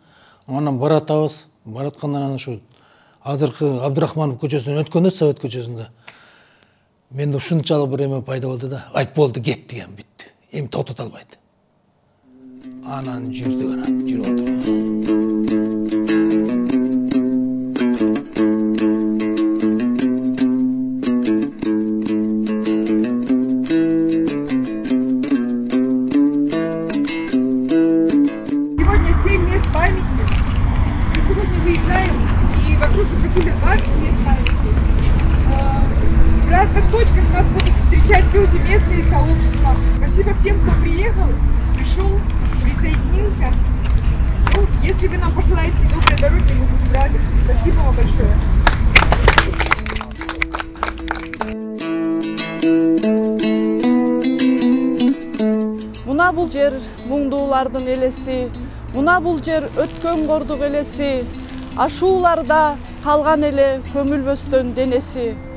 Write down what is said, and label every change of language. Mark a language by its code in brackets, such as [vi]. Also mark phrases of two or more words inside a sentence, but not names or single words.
[ky] Анан баратабыз, бараткандан анан ушу азыркы Абдурахманов көчөсүнөн өткөндө, Совет көчөсүндө менде ушунчалык бир эме пайда болду да. Айт болду, кет деген, бүттү. Эми тотута албайт. Анан жүрдүк, анан жүрүп отуруп. [ru] Сегодня 7 мест памяти. Мы сегодня выезжаем, и вокруг закрыли 20 мест памяти. В разных точках нас будут встречать люди, местные сообщества. Спасибо всем, кто приехал, пришел, присоединился. Ну, если вы нам пожелаете доброй дороги, мы будем рады. Спасибо вам большое. [ky] Муна бул жер муңдуулардын элеси, муна бул жер өткөн кордук элеси, ашууларда калган эле көмүлбөстөн денеси.